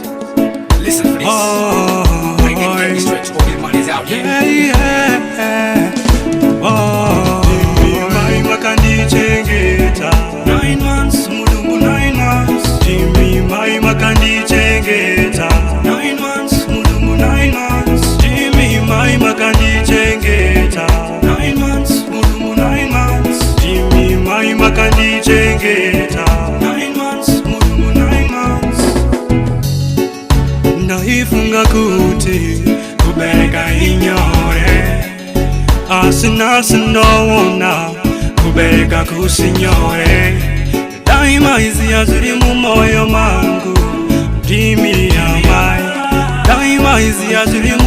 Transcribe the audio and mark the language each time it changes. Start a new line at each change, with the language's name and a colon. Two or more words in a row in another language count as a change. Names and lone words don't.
English: Listen for this. I get this stretch, all the money's out here.
Shona: Jimmy makandichengeta 9 months, mulungu 9 months. Jimmy makandichengeta 9 months, mulungu 9 months. Jimmy makandichengeta 9 months, mulungu 9 months. Jimmy makandichengeta 9 months, mulungu 9 months. Ndaifunga kuti kubereka inyore asinasindowona kubereka kusinyore daima izia ziri mu moyo mangu ndimi amai daima izia ziri mu